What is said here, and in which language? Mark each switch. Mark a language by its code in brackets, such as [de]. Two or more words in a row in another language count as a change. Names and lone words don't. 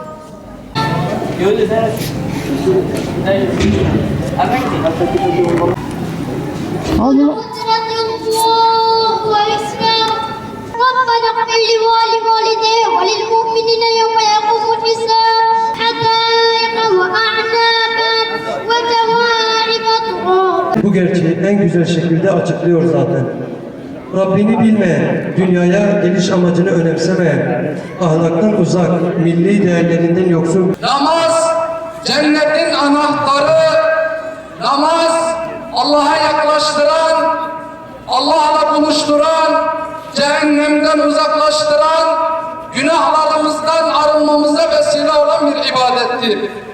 [ar] قدرة الله واسمه ربنا اغفر لي ولوالدي وللمؤمنين يوم يقوم الحساب حدائق وأعنابا وكواعب أترابا. [tr] Bu gerçeği en güzel şekilde açıklıyor zaten. Rabbini bilmeyen, dünyaya geliş amacını önemsemeyen, ahlaktan uzak, milli değerlerinden yoksun. Namaz cennetin anahtarı, namaz Allah'a yaklaştıran, Allah'la buluşturan, cehennemden uzaklaştıran, günahlarımızdan arınmamıza vesile olan bir ibadettir.